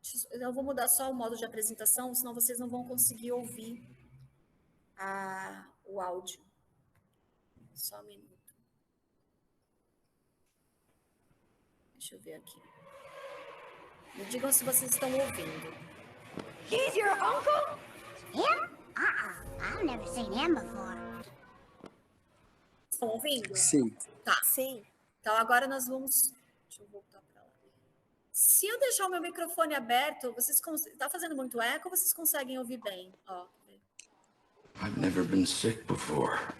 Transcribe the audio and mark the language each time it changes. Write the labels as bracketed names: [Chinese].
[Portuguese] Eu vou mudar só o modo de apresentação, senão vocês não vão conseguir ouvir o áudio. Só um minuto. Deixa eu ver aqui. Me digam se vocês estão ouvindo. [English] He's your uncle? Him? I've never seen him before. [Portuguese] Estão ouvindo? Sim. Tá. Sim. Então agora nós vamos... Deixa eu voltar para lá. Se eu deixar o meu microfone aberto, tá fazendo muito eco ou vocês conseguem ouvir bem? Ó. [English] I've never been sick before.